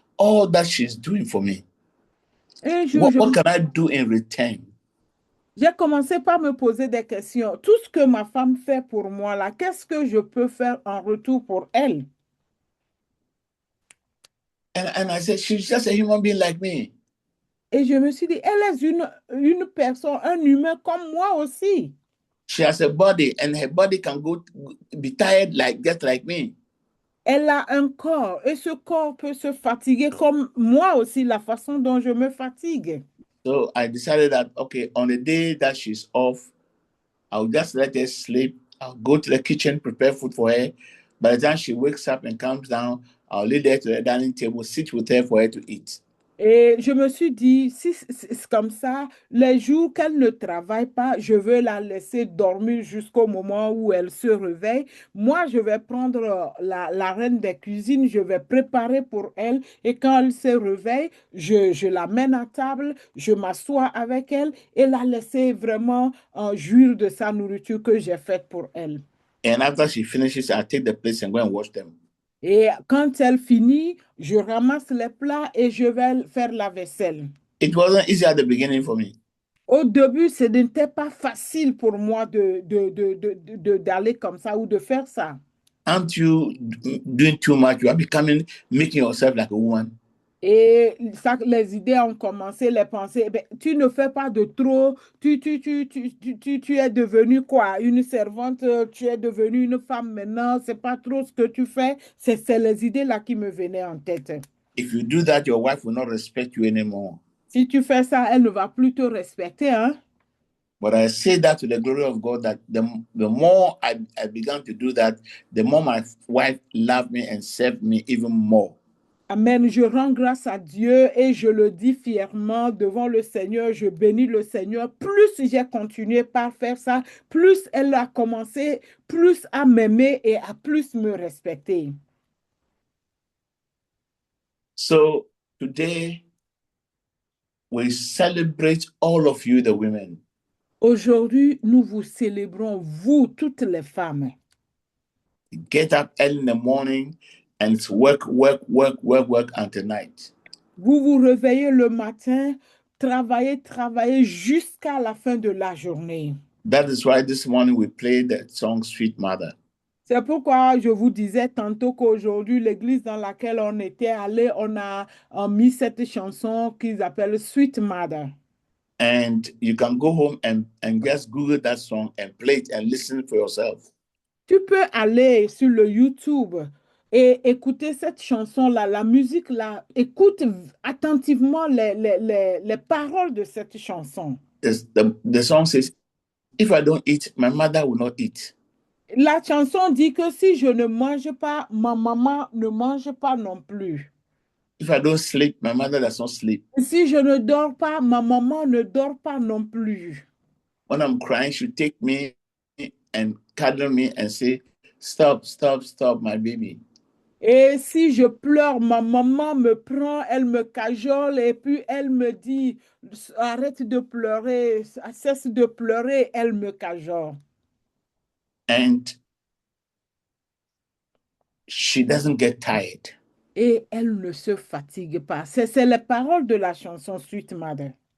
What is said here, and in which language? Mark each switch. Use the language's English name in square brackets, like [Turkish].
[English] All that she's doing for me, what can I do in return? [French] J'ai commencé par me poser des questions. Tout ce que ma femme fait pour moi, là, qu'est-ce que je peux faire en retour pour elle? [English] And I said, she's just a human being like me. [French] Et je me suis dit, elle est une personne, un humain comme moi aussi. [English] She has a body and her body can be tired just like me. [French] Elle a un corps et ce corps peut se fatiguer comme moi aussi, la façon dont je me fatigue. [English] So I decided that, okay, on the day that she's off, I'll just let her sleep. I'll go to the kitchen, prepare food for her. By the time she wakes up and comes down, I'll lead her to the dining table, sit with her for her to eat. [French] Et je me suis dit, si c'est comme ça, les jours qu'elle ne travaille pas, je veux la laisser dormir jusqu'au moment où elle se réveille. Moi, je vais prendre la reine des cuisines, je vais préparer pour elle. Et quand elle se réveille, je la mène à table, je m'assois avec elle et la laisser vraiment jouir de sa nourriture que j'ai faite pour elle. [English] And after she finishes, I take the plates and go and wash them. [French] Et quand elle finit, je ramasse les plats et je vais faire la vaisselle. [English] It wasn't easy at the beginning for me. [French] Au début, ce n'était pas facile pour moi d'aller comme ça ou de faire ça. [English] Aren't you doing too much? You are making yourself like a woman. [French] Et ça, les idées ont commencé, les pensées. Ben, tu ne fais pas de trop. Tu es devenue quoi? Une servante, tu es devenue une femme maintenant. C'est pas trop ce que tu fais. C'est les idées là qui me venaient en tête. [English] If you do that, your wife will not respect you anymore. [French] Si tu fais ça, elle ne va plus te respecter, hein? [English] But I say that to the glory of God, that the more I began to do that, the more my wife loved me and served me even more. Amen. [French] Je rends grâce à Dieu et je le dis fièrement devant le Seigneur. Je bénis le Seigneur. Plus j'ai continué par faire ça, plus elle a commencé, plus à m'aimer et à plus me respecter. [English] So today, we celebrate all of you, the women. [French] Aujourd'hui, nous vous célébrons, vous, toutes les femmes. [English] Get up early in the morning and it's work until night. [French] Vous vous réveillez le matin, travaillez jusqu'à la fin de la journée. [English] That is why this morning we played the song Sweet Mother. [French] C'est pourquoi je vous disais tantôt qu'aujourd'hui, l'église dans laquelle on était allé, on a mis cette chanson qu'ils appellent Sweet Mother. [English] And you can go home and just Google that song and play it and listen for yourself. [French] Tu peux aller sur le YouTube et écouter cette chanson-là, la musique-là. Écoute attentivement les paroles de cette chanson. [English] The song says, if I don't eat, my mother will not eat. [French] La chanson dit que si je ne mange pas, ma maman ne mange pas non plus. [English] If I don't sleep, my mother does not sleep. [French] Si je ne dors pas, ma maman ne dort pas non plus. [English] When I'm crying, she take me and cuddle me and say, stop, stop, stop, my baby. [French] Et si je pleure, ma maman me prend, elle me cajole et puis elle me dit, arrête de pleurer, cesse de pleurer, elle me cajole. [English] And she doesn't get tired. [French] Et elle ne se fatigue pas. C'est les paroles de la chanson Sweet Mother.